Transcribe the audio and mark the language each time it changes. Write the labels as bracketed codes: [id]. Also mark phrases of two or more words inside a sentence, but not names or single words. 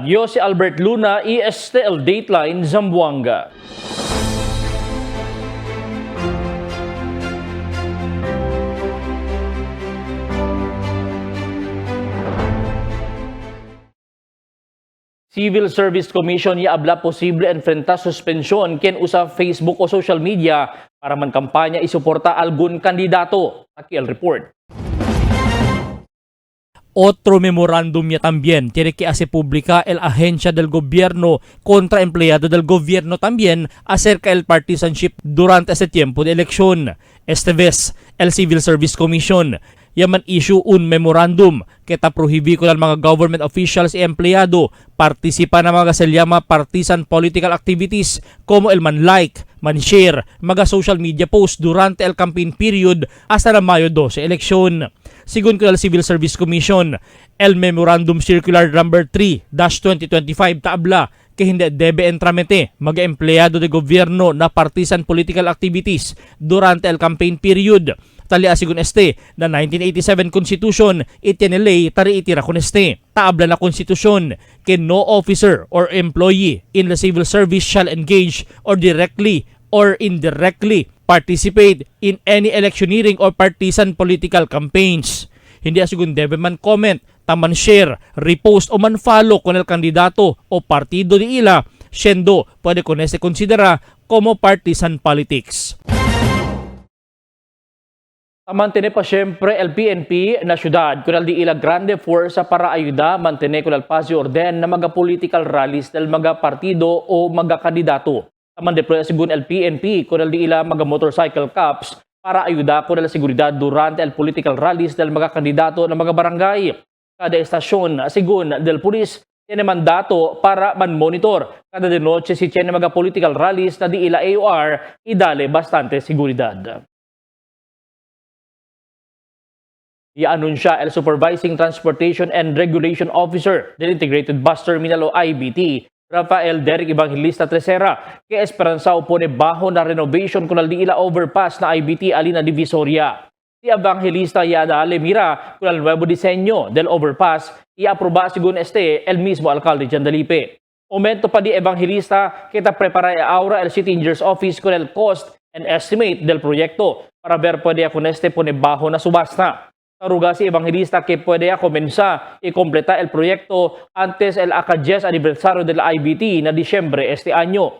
[cbk] Yo si Albert Luna y este el Dateline Zamboanga. Civil Service Commission iabla posible enfrenta suspensyon ken usa Facebook o [en] social media [cbk] para man kampanya isuporta algun kandidato. Aquí el report. Otro memorándum ya también tiene que hacer pública el agencia del gobierno contra empleado del gobierno también acerca del partisanship durante este tiempo de elección. Esta vez, el Civil Service Commission yaman issue un memorandum que ta prohibi ko ng mga [en] government officials [cbk] y empleyado partisipa na mga se llama [en] partisan political activities [cbk] como el man-like, man-share, mga [en] social media posts [cbk] durante el [en] campaign period [cbk] hasta na Mayo 12 eleksyon. Sigun ko ng Civil Service Commission, el Memorandum Circular Number 3-2025 tabla que hindi debe entramete mga empleyado de gobyerno na [en] partisan political activities [cbk] durante el [en] campaign period. [cbk] Talia sigun este na 1987 Constitution itinelay tari itira kon este. Tabla na konstitusyon que [en] no officer or employee in the civil service shall engage or directly or indirectly participate in any electioneering or partisan political campaigns. [cbk] Hindi asigun debe man comment, taman share, repost o man follow con el kandidato o partido di ila, siendo pwede con este considera como [en] partisan politics. [cbk] Mantene pa siyempre el PNP na syudad kunal di ila grande fuerza para ayuda mantene kunal pasi orden na mga [en] political rallies [cbk] del mga partido o mga kandidato. Taman deploy sigun el PNP kunal di ila mga [en] motorcycle cops [cbk] para ayuda kunal seguridad durante el [en] political rallies [cbk] del mga kandidato ng mga barangay. Kada estasyon sigun del pulis tiene mandato para man-monitor kada de noche si tiene mga [en] political rallies [cbk] na di ila AOR idale bastante seguridad. I-anunsya el Supervising Transportation and Regulation Officer del Integrated Bus Terminal o IBT, Rafael Derek Evangelista Tresera, que esperanzao pone bajo na renovation kunal di ila overpass na IBT Alina Divisoria. Si Evangelista yadale mira kunal nuevo disenyo del overpass, i-aproba sigun este el mismo alcalde Jandalipe. Momento pa di Evangelista kita prepara aura el City Engineer's Office con el [en] cost and estimate [cbk] del proyecto para ver pwede con este pone bajo na subasta. Taruga si Evangelista que puede comenzar y completar el proyecto antes el 10 aniversario del IBT na Disyembre este año.